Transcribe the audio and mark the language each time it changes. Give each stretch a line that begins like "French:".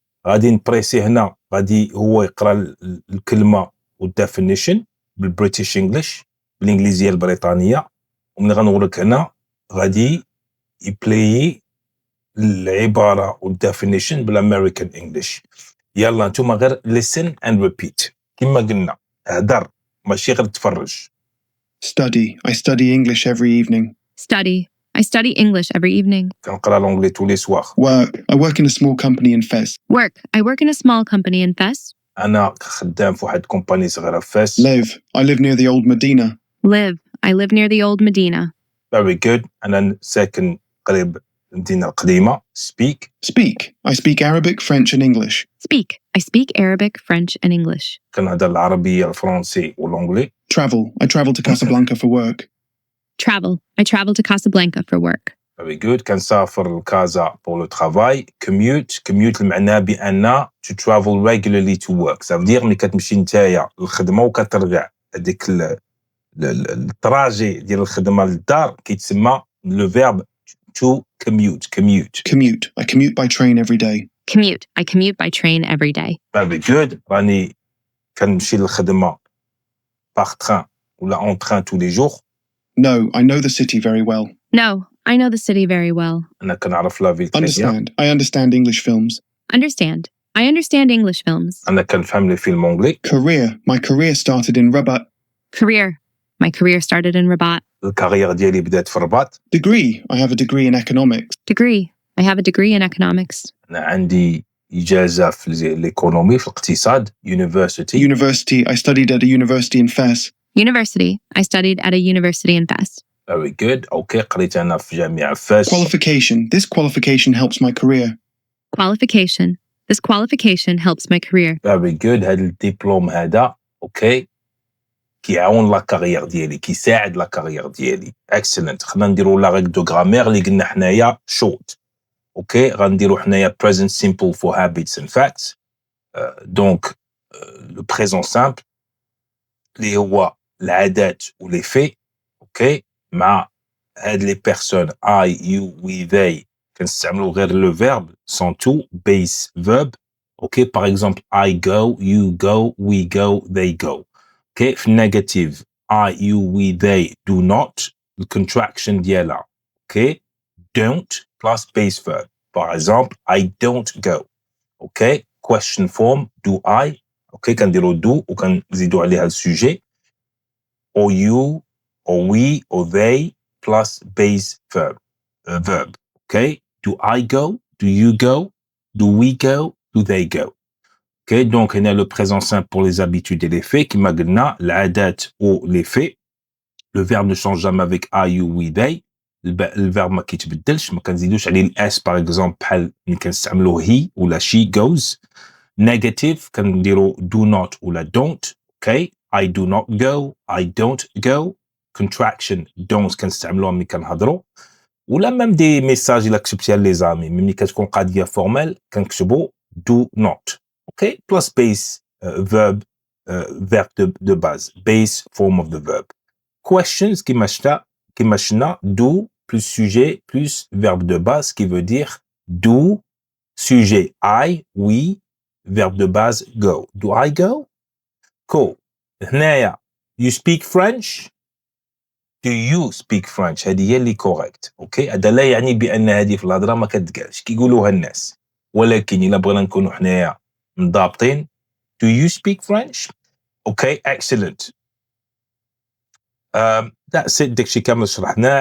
Arabic: غادي نبريسي هنا، غادي هو يقرا الكلمه والديفينيشن بالبريتيش انجلش بالانجليزيه البريطانيه، ومن غنقول لك هنا غادي يبلاي العباره والديفينيشن بالامريكان انجلش. يلا نتوما غير
English: listen and repeat
Arabic: كما قلنا، هدر ماشي غير تفرج.
English: Study. I study English every evening. Study. I study English every evening.
Arabic: كنقرا لونجلي
French: tous les soirs.
English: Work. I work in a small company in Fez. Work. I work in a small company in Fes.
Arabic: انا خدام في واحد كومباني صغيره في فاس.
English: Live. I live near the old Medina. Live. I live near the old Medina. Very good.
Arabic: انا ساكن قريب المدينه القديمه.
English: Speak. Speak. I speak Arabic, French, and English. Speak. I speak Arabic, French, and English.
Arabic: كنهضر العربيه الفرنسي والانجلي.
English: Travel. I travel to Casablanca for work. Travel. I travel to Casablanca for work. Very good.
Arabic: كنسافر لكازا
French: pour le travail.
Arabic: Commute.
English: Commute
Arabic: المعنى بان
English: to travel regularly to work.
French: ça veut dire
Arabic: ملي كتمشي نتايا للخدمه وكترجع، هذيك التراجي ديال الخدمه للدار كيتسمى لو فيرب to commute.
English: Commute. I commute by train every day. Commute. I commute by train every day. Very good.
Arabic: راني كنمشي للخدمه
French: par train
Arabic: ولا
French: en train tous les jours.
English: No, I know the city very well. No, I know the city very well.
Arabic: انا كنعرف لا فيل.
English: Understand. I understand English films. Understand. I understand English films.
Arabic: انا كنفهم لي فيلم انجلي.
English: Career. My career started in Rabat. Career. My career started in Rabat.
Arabic: الكارير ديالي بدات في الرباط.
English: Degree. I have a degree in economics. Degree. I have a degree in economics.
Arabic: انا عندي اجازه في الايكونومي في الاقتصاد.
English: University. University. I studied at a university in Fez. University. I studied at a university in Fes. Very good.
Arabic: اوكي قريت انا في جامعه فاس.
English: Qualification. This qualification helps my career. Qualification. This qualification helps my career. Very good.
Arabic: هذا الدبلوم هذا اوكي كيعاون لا كارير ديالي، كيساعد لا كارير ديالي. اكسلنت. خلينا نديرو لا ريغ دو غرامير اللي قلنا حنايا شورت. اوكي غنديرو حنايا
English: present simple for habits and facts.
Arabic: دونك لو بريزون سامبل اللي هو العادات ولي في، اوكي مع هاد لي بيرسون
English: I you we they
Arabic: كنستعملو غير لو فيرب sans tout base verb.
English: Okay باغ example I go you go we go they go.
Arabic: اوكي في النيجاتيف
English: I you we they do not
Arabic: الكونتراكشن ديالها اوكي
English: don't plus base verb. باغ example I don't go. Okay question form do I.
Arabic: اوكي كنديرو do وكنزيدو عليها السوجي
English: or you or we or they plus base verb. Okay, do I go? Do you go? Do we go? Do they go?
French: Okay, donc on a le présent simple pour les habitudes et les faits qui
Arabic: قلنا العادات
French: ou les faits. Le verbe ne change jamais avec I, you, we, they.
Arabic: الفيرب ما كيتبدلش ما كنزيدوش عليه الاس باغ اكزومبل بحال ملي كنستعملوه هي ولا
English: she goes. negative
Arabic: كنديرو
English: do not ولا don't. okay I do not go, I don't go.
Arabic: contraction don't كنستعملوها ملي كنهضروا ولا ميم دي ميساج الا كتبتيها لي زامي ملي كتكون قضيه فورمال كنكتبوا
English: do not. okay plus base verb
French: de base
English: base form of the verb.
French: questions
Arabic: كما شفنا
French: do plus sujet plus verbe de base qui veut dire do sujet I we verbe de base go.
English: do I go? cool.
Arabic: هنايا
English: you speak French. do you speak French؟
Arabic: هذه هي اللي كوريكت. اوكي هذا لا يعني بان هذه في الهضره ما كتقالش كيقولوها الناس ولكن الا بغينا نكونوا حنايا مضابطين do you speak French؟ اوكي excellent.
English: that's it.
Arabic: داكشي كامل شرحناه.